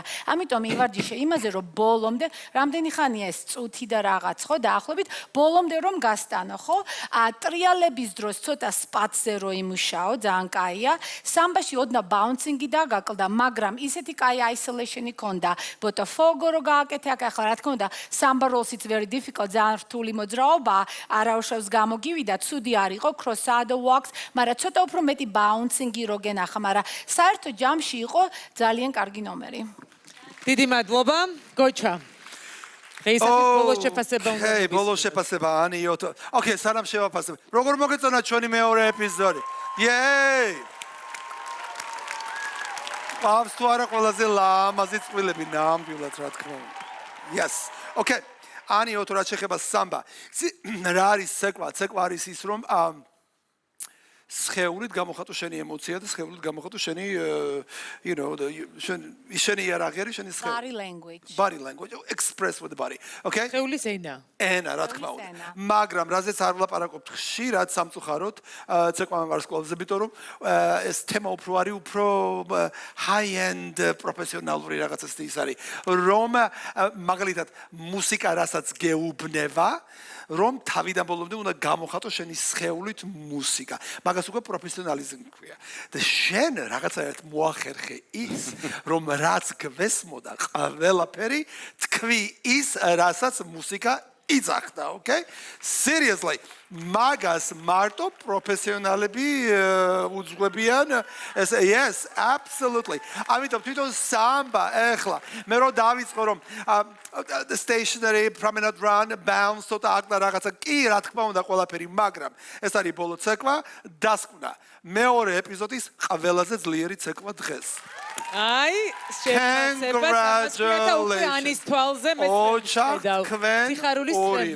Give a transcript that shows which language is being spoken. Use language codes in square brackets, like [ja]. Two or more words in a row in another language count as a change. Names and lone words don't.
[ka] ამიტომ ივარჯიშე იმაზე, რომ ბოლომდე, რამდენი ხანია ეს წუთი და რაღაც, ხო? დაახლოებით ბოლომდე რომ გასტანო, ხო? ტრიალების დროს ცოტა სპატზე რო იმუშაო, ძალიან კაია. სამბაში ოდნა ბაუნსინგი დაგაკლდა, მაგრამ ისეთი კაი isolation-ი ქონდა. ბოტაფოგო რო გააკეთე, ახლა რა თქმა უნდა, [en] samba rolls-იც very difficult, [ka] ძალიან რთული მოძრაობა, არაუშავს გამოგივიდა, ცუდი არ იყო, [en] crossado walks, [ka] მაგრამ ცოტა უფრო მეტი ბაუნსინგი რო გენახა, მაგრამ საერთო ჯამში იყო ძალიან კარგი ნომერი. დიდი მადლობა, გოჩა. დღეისათვის ბოლო შეფასება უნდა მოგისმენთ. ბოლო შეფასება ანი ოთო. ოკეი, სანამ შევაფასებ. როგორ მოგეწონა ჩვენი მეორე ეპიზოდი? Yay! Pavs tu ara ყველაზე ლამაზი წყვილები ნამდვილად რა თქმა უნდა. [en] Yes. Okay. [ka] Ani ოთო რა შეხება samba. რა არის ცეკვა? ცეკვა არის ის რომ სხეულით გამოხატო შენი ემოცია და სხეულით გამოხატო შენი შენი იარაღი შენი სხეული. [en] Body language. Body language. Express with the body. Okay? [ka] სხეულის ენა. ენა, რა თქმა უნდა. მაგრამ რაზეც არ ვლაპარაკობთ ხშირად სამწუხაროდ ცეკვამ ვარსკვლავზე, იმიტომ რომ ეს თემა უფრო არის უფრო [en] high end [ka] პროფესიონალური რაღაცას ის არის. რომ მაგალითად მუსიკა რასაც გეუბნება რომ თავიდან ბოლომდე უნდა გამოხატო შენი სხეულით მუსიკა. მაგას უკვე პროფესიონალიზმი ქვია. და შენ რაღაცაერთ მოახერხე ის, რომ რაც გვესმოდა ყველაფერი თქვი ის, რასაც მუსიკა იძახდა, okay? Seriously, მაგას მარტო პროფესიონალები უძღვებიან. [en] Yes, absolutely. [ka] ამიტომ თვითონ samba ეხლა მე რო დავიწყო რომ [en] the stationary promenade run bounce [ka] ცოტა აკდა რაღაცა კი რა თქმა უნდა ყველაფერი მაგრამ ეს არის ბოლო ცეკვა დასკვნა მეორე ეპიზოდის ყველაზე ძლიერი ცეკვა დღეს აი შეფასება და უკვე ანის თვალზე მე სიხარულის წრები